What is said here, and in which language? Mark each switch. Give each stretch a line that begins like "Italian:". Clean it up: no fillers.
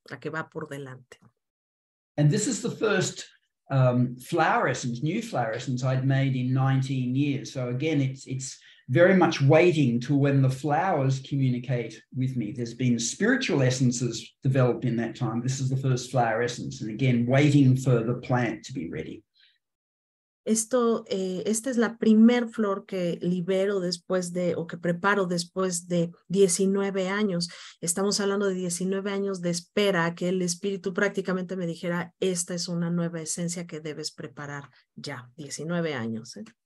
Spanish: La que va por delante.
English: And this is the first flower essence, new flower essence I'd made in 19 years. So again, it's very much waiting till when the flowers communicate with me. There's been spiritual essences developed in that time. This is the first flower essence. And again, waiting for the plant to be ready.
Spanish: Esta es la primer flor que libero o que preparo después de 19 años. Estamos hablando de 19 años de espera a que el espíritu prácticamente me dijera, esta es una nueva esencia que debes preparar ya, 19 años.